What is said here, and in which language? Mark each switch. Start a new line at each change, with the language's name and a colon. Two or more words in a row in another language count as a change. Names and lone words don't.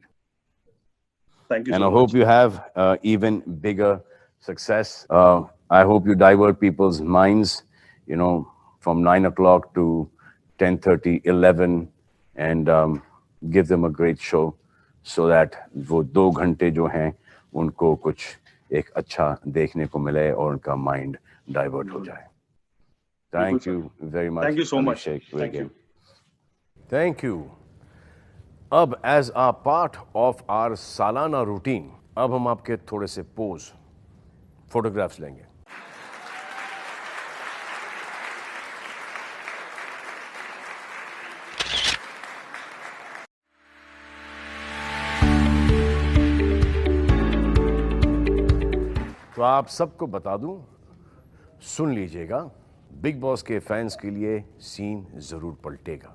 English: Thank you. And so I hope much. you have even bigger success. I hope you divert people's minds, from 9 o'clock to 10:30, 11, and give them a great show, so that
Hindi: वो 2 घंटे जो हैं उनको कुछ एक अच्छा देखने को मिले और उनका mind divert हो जाए.
English: Thank you very much. Thank you so much. Thank you. Thank you.
Hindi: अब
English: as a part of our
Hindi: सालाना routine, अब हम आपके थोड़े से
English: pose, photographs
Hindi: लेंगे. तो आप सबको बता दूं, सुन लीजिएगा, बिग बॉस के फैंस के लिए सीन जरूर पलटेगा.